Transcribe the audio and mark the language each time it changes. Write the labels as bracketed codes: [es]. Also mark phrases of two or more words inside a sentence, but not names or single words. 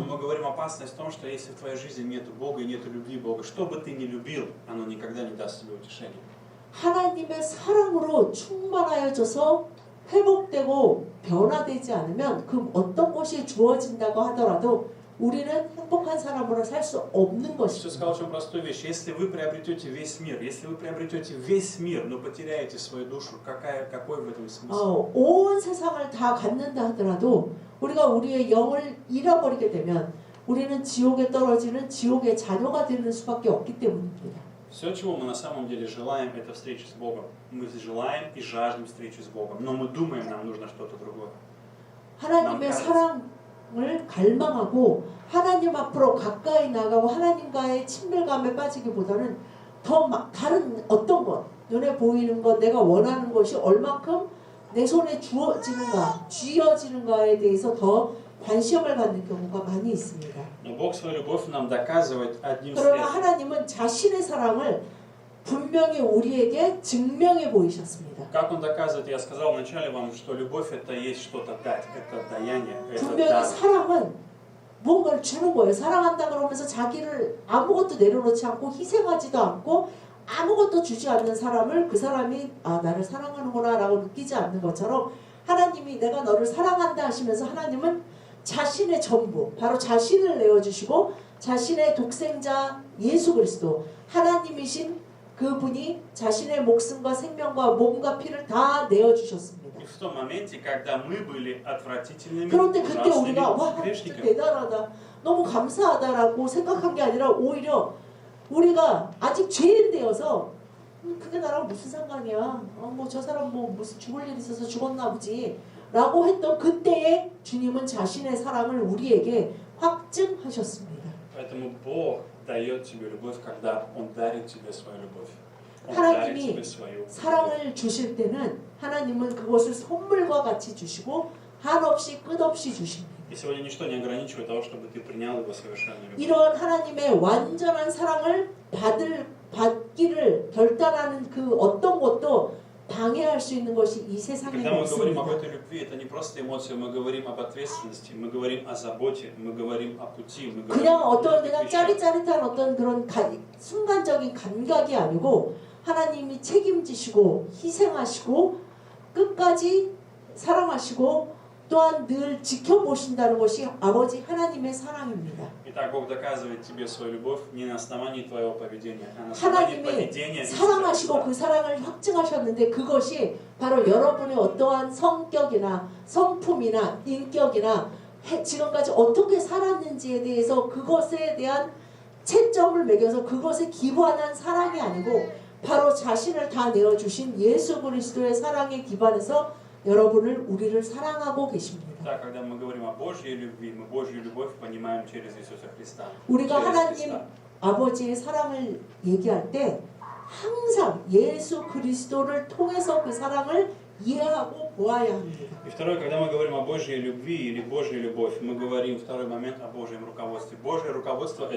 [ru] мы говорим опасность в том, что если в твоей жизни нет Бога и нет любви Бога, что бы ты ни любил, оно никогда не даст тебе утешения. [ko] 하나님의 사랑으로 충만하여져서 회복되고 변화되지 않으면 그 어떤 것이 주어진다고 하더라도 우리는 행복한 사람으로 살 수 없는 [ru] Иисус [ko] 것입니다. [ru] сказал очень простую вещь. Если вы приобретете весь мир, но потеряете свою душу, какой в этом смысл? [ko] 온 세상을 다 갖는다 하더라도 우리가 우리의 영을 잃어버리게 되면 우리는 지옥에 떨어지는 지옥의 자녀가 되는 수밖에 없기 때문입니다. [ru] Все, чего мы на самом деле желаем, это встреча с Богом. Мы желаем и жаждем встречи с Богом, но мы думаем, нам нужно что-то другое. [ko] 하나님의 사랑을 갈망하고 하나님 앞으로 가까이 나가고 하나님과의 친밀감에 빠지기보다는 더 다른 어떤 것, 눈에 보이는 것, 내가 원하는 것이 얼만큼 내 손에 쥐어지는가에 대해서 더 관심을 갖는 경우가 많이 있습니다. [ru] Но Бог свою любовь нам доказывает одним [ko] 그러나 [ru] средством. [ko] 하나님은 자신의 사랑을 분명히 우리에게 증명해 보이셨습니다. [ru] Как Он доказывает? Я сказал вначале вам, что любовь это есть что-то дать, это даяние, это [ko] 분명히 [ru] дар. [ko] 사랑은 뭔가를 주는 거예요. 사랑한다 그러면서 자기를 아무것도 내려놓지 않고 희생하지도 않고 아무것도 주지 않는 사람을 그 사람이 나를 사랑하는구나 라고 느끼지 않는 것처럼 하나님이 내가 너를 사랑한다 하시면서 하나님은 자신의 전부, 바로 자신을 내어주시고 자신의 독생자 예수 그리스도, 하나님이신 그분이 자신의 목숨과 생명과 몸과 피를 다 내어주셨습니다. [ru] И в том моменте, когда мы были отвратительными, [ko] 그런데 그때 [ru] ужасными [ko] 우리가 와 [ru] грешниками, [ko] 대단하다, 너무 감사하다라고 생각한 게 아니라 오히려 우리가 아직 죄인되어서 그게 나랑 무슨 상관이야? 뭐 저 사람 뭐 무슨 죽을 일 있어서 죽었나 보지 라고 했던 그때에 주님은 자신의 사랑을 우리에게 확증하셨습니다. [ru] Поэтому Бог дает тебе любовь, когда Он дарит тебе свою любовь. Он дарит [ko] 하나님이 [ru] тебе свою любовь. [ko] 사랑을 주실 때는 하나님은 그것을 선물과 같이 주시고 한없이 끝없이 주십니다. [ru] И сегодня ничто не ограничивает того, чтобы ты принял Его совершенную любовь. [ko] 이런 하나님의 완전한 사랑을 받기를 결단하는 그 어떤 것도 방해할 수 있는 것이 이 세상에 [ru] Когда мы говорим об [ko] 없습니다. [ru] этой любви, это не просто эмоция, мы говорим об ответственности, мы говорим о заботе, мы говорим о пути, мы говорим [ko] 그냥 [ru] о [ko] 어떤 [ru] других [ko] 그냥 [ru] вещах. [ko] 짜릿짜릿한 어떤 그런 순간적인 감각이 아니고 하나님이 책임지시고 희생하시고 끝까지 사랑하시고 또한 늘 지켜보신다는 것이 아버지 하나님의 사랑입니다. [ru] Итак, Бог доказывает тебе свою любовь не на основании твоего поведения, а на основании [ko] 하나님이 [ru] поведения [ko] 사랑하시고 [ru] Иисуса [ko] 그 [ru] Христа. [ko] 사랑을 확증하셨는데 그것이 바로 여러분의 어떠한 성격이나 성품이나 인격이나 지금까지 어떻게 살았는지에 대해서 그것에 대한 채점을 매겨서 그것에 기반한 사랑이 아니고 바로 자신을 다 내어주신 예수 그리스도의 사랑에 기반해서 여러분을 우리를 사랑하고 계십니다. [ru] Да, когда мы говорим о Божьей любви, мы Божью любовь понимаем через Иисуса Христа. [ko] 우리가 [ru] Через [ko] 하나님 [ru] Христа. [ko] 아버지의 사랑을 얘기할 때 항상 예수 그리스도를 통해서 그 사랑을 이해하고 보아야 합니다. [ru] И второе, когда мы говорим о Божьей любви или Божьей любовь, мы говорим второй момент о Божьем руководстве. Божье руководство – это любовь.